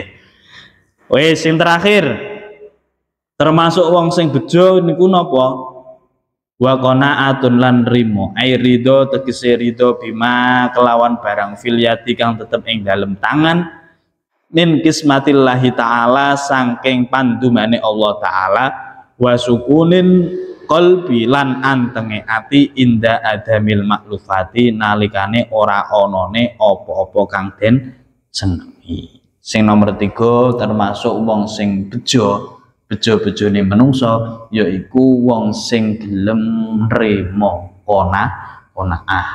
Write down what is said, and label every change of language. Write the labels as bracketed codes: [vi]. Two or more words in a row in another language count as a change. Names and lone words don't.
[jv] Wis sing terakhir termasuk wong sing bejo niku napa? [ar] وقناعة [jv] lan rimo. [ar] أي الرضا [jv] tegese ridho bima kelawan barang filyati kang tetep ing dalem tangan [ar] من قسمة الله تعالى [jv] saking pandumane Allah ta'ala [ar] وسكون القلب [jv] lan antenge ati [ar] عند عدم المألوفات [jv] nalikane ora onone apa-apa kang den senengi. Sing nomor 3 termasuk wong sing bejo-bejone menungso yaiku wong sing gelem nrimo qanaah.